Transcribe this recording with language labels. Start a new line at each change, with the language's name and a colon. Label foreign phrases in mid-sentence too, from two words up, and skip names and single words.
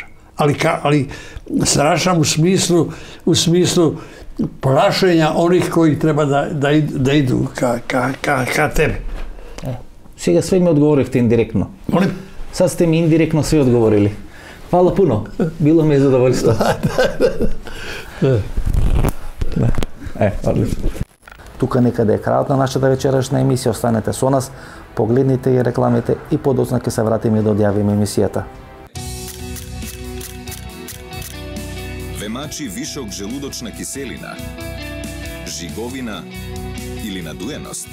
Croatian: Ali strašna u smislu plašenja onih koji treba da idu ka tebi.
Macedonian: Сега све ми одговоривте индиректно.
Croatian: Molim? Sad ste mi indirektno sve odgovorili. Hvala puno. Bilo mi je zadovoljstvo. Odlično.
Macedonian: Тука некаде е крајот на нашата вечерашна емисија. Останете со нас, погледнете и рекламите и подоцна ќе се вратиме да одјавиме емисијата. Ве вишок желудочна киселина, жиговина или надуеност?